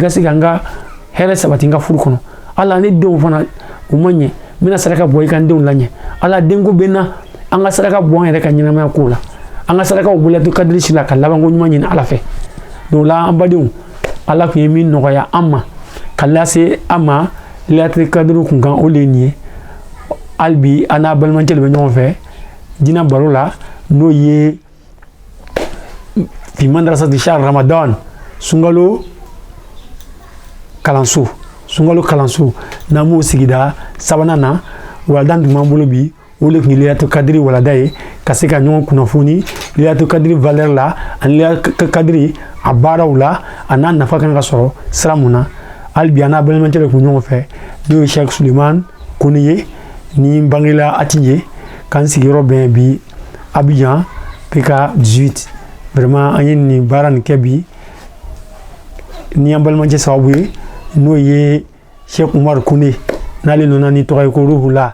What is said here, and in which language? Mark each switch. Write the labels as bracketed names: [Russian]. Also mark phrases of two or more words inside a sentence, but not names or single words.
[Bambara] ka se ka n ka hɛrɛ sabati n ka furu kɔnɔ ala ne denw fana u ma ɲɛ n bɛna saraka bɔ i ka n denw laɲɛ ala denko bɛ n na an ka saraka bɔ an yɛrɛ ka ɲɛnamaya ko la an ka sarakaw bɔ Laylatul Kadiri su la ka labanko ɲuman ɲini ala fɛ donc la an badenw ala tun ye min nɔgɔya an ma ka lase an ma Laylatul Kadiri kun kan o de ye nin ye hali bi an n'a balimacɛ de bɛ ɲɔgɔn fɛ diinɛ baro la n'o ye [Arabic] في مدرسة شهر رمضان [Bambara] sunkalo kalanso n'an b'o sigida sabanan na walanda tun b'an bolo bi o de tun ye Laylatul Kadiri walanda ye ka se ka ɲɔgɔn kunnafoni Laylatul Kadiri valeur la ani Laylatul Kadiri a baaraw la a n'a nafa kan ka sɔrɔ sira mun na hali bi an n'a balimacɛ de tun ɲɔgɔn fɛ n'o ye Cheikh Suleiman Kone ye ni n bangela Ati ye k'an sigiyɔrɔ bɛn bi Abidjan PK 18 vraiment an ye nin baara nin kɛ bi ni an balimacɛ sababu ye n'o ye Cheikh Umar Kone n'ale nana ni tɔgɔ ye ko Ruhula